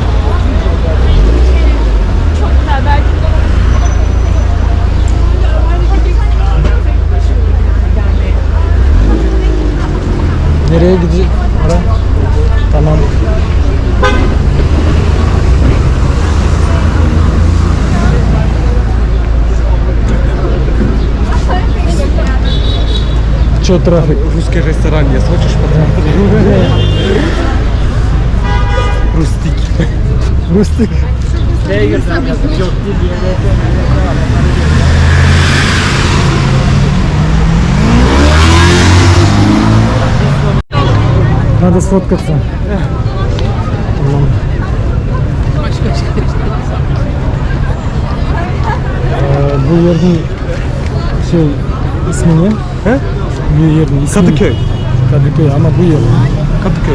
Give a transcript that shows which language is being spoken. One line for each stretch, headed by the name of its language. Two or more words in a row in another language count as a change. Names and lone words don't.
Turkish: Nereye gideceğiz? Tamam.
Russian: Чё трафик? Русский ресторан есть, хочешь посмотреть? Рустик. Рустик. Надо сфоткаться.
Turkish: Tamam. Bu yerin şey ismi ne? He? Bu yerin ismi. Kadıköy. Kadıköy ama bu yıl. Kadıköy.